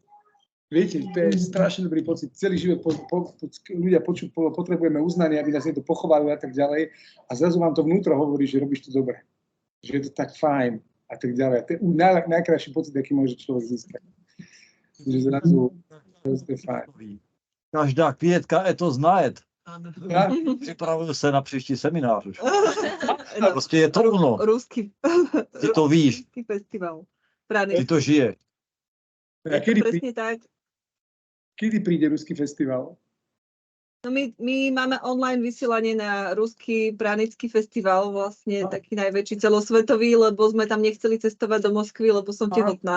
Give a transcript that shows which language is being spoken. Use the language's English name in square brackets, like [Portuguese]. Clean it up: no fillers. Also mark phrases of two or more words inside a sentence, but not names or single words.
[Slovak] Viete, to je strašne dobrý pocit. Celý život ľudia potrebujeme uznanie, aby nás niekto pochválil a tak ďalej. A zrazu vám to vnútro hovorí, že robíš to dobre. Že je to tak fajn a tak ďalej. To je najkrajší pocit, aký môže človek získať. Že zrazu to je fajn. [Czech] Každá květka je to znает. [Slovak] Ja? [Czech] Připravuju se na příští seminář už. Prostě je to ono. Ruský. Ty to víš, Ruský festival. ty to žije. A [Slovak] Presne tak. kedy príde ruský festival? No my máme online vysielanie na ruský pranický festival, vlastne taký najväčší celosvetový, lebo sme tam nechceli cestovať do Moskvy, lebo som tehotná.